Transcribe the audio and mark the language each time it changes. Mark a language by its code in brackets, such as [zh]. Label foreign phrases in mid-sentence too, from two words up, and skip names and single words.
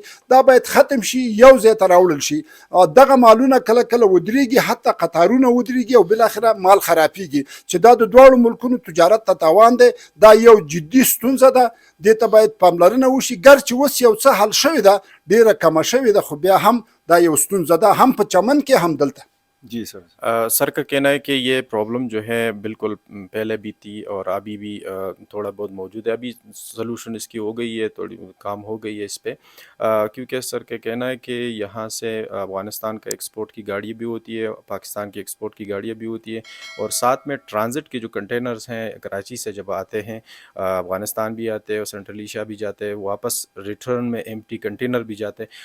[ps] دا باید ختم شي، یو ځای ته راوړل شي. دغه مالونه کله کله ودرېږي، حتی قطارونه ودرېږي او بالاخره مال خرابېږي، چې دا د دواړو ملکونو تجارت ته تاوان دی. دا یو جدي ستونزه ده، دې ته باید پاملرنه وشي. ګر چې اوس یو څه حل شوې ده، ډېره کمه شوې ده، خو بیا هم دا یو ستونزه ده، هم په چمن کې هم دلته. [ur] جی سر. سر کا کہنا ہے کہ یہ پرابلم جو ہے بالکل پہلے بھی تھی اور ابھی بھی تھوڑا بہت موجود ہے. ابھی سلوشن اس کی ہو گئی ہے، تھوڑی کام ہو گئی ہے اس پہ، کیونکہ سر کا کہنا ہے کہ یہاں سے افغانستان کا ایکسپورٹ کی گاڑی بھی ہوتی ہے، پاکستان کی ایکسپورٹ کی گاڑیاں بھی ہوتی ہے، اور ساتھ میں ٹرانزٹ کے جو کنٹینرز ہیں کراچی سے جب آتے ہیں افغانستان بھی آتے ہیں اور سینٹرل ایشیا بھی جاتے ہیں، واپس ریٹرن میں [en] empty container [ur] بھی جاتے ہیں.